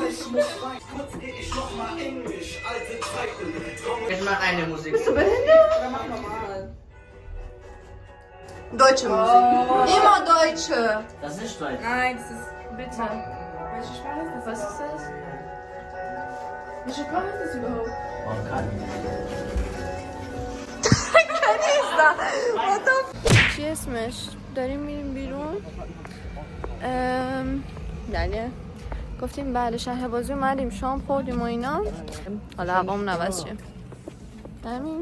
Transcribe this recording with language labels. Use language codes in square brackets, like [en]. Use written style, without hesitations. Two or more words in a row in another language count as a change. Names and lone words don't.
[de] Ich mach eine Musik. Bist du behindert? Deutsche Musik. Immer Deutsche. Das ist Deutsch. Nein, das ist. Bitte. Welche Sprache ist das? Was ist das? Welche Sprache ist das überhaupt? [fa] چی اسمش؟ داریم میریم بیرون. بله گفتیم بعد شهر بازی اومدیم شام خوردیم و اینا. حالا هوامون عوض شه. همین.